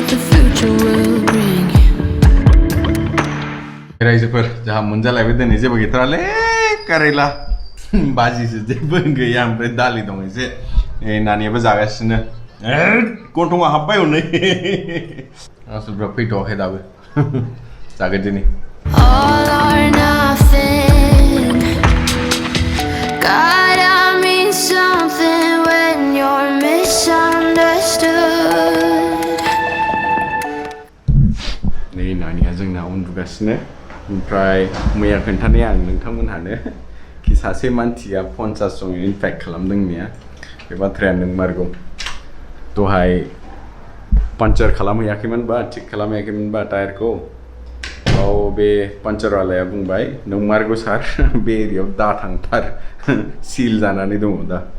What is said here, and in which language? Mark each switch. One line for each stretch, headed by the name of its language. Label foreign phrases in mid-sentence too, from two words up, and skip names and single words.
Bodo: रायजोफोर जोंहा मोनजालायबाय दिनै जेबो गैथारालै कारेला बाजिसो जेबो गैया ओमफ्राय दालि दं एसे नानियाबो जागासिनो गन्थङा हाबबाय हनै आसलफ्रा फैथ'वाखै दाबो जागोन दिनै
English: All or nothing. Gotta mean something when you're misunderstood.
Bodo: नै नानिया जोंना उन्दुगासिनो ओमफ्राय मैया खोन्थानाया आं नोंथांमोनहानो कि सासे मानसिया 50 जन इनफेक्ट खालामदों होननाया बे बाथ्राया नंमारगौ दहाय पान्चार खालामहैयाखैमोनबा थिक खालामहैयाखैमोनबा टायारखौ बे पान्चारवालाया बुंबाय नंमारगौ सार बे एरियायाव दा थांथार सिल जानानै दङ दा